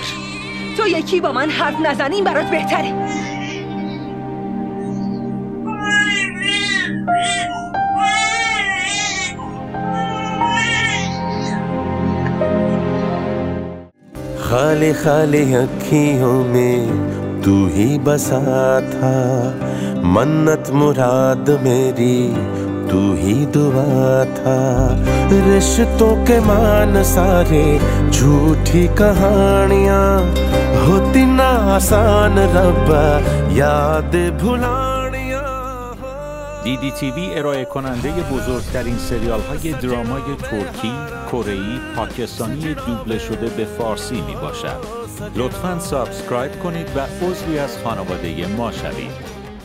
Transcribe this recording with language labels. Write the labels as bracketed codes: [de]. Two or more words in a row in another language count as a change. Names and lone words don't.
[fa] تو یکی با من حرف نزنی این برات بهتره. [ur] خالی خالی اکھیوں میں تو ہی بسا تھا، منت مراد میری تو ہی دعا تھا. رشتوں کے مان سارے جھوٹی کہانیاں، ہوتی نا آسان ربا یاد بھلانیاں. [fa] DDTV ارائه کننده بزرگترین سریال های درامای ترکی، کره‌ای، پاکستانی دوبله شده به فارسی می باشد. لطفاً سابسکرایب کنید و عضوی از خانواده ما شوید.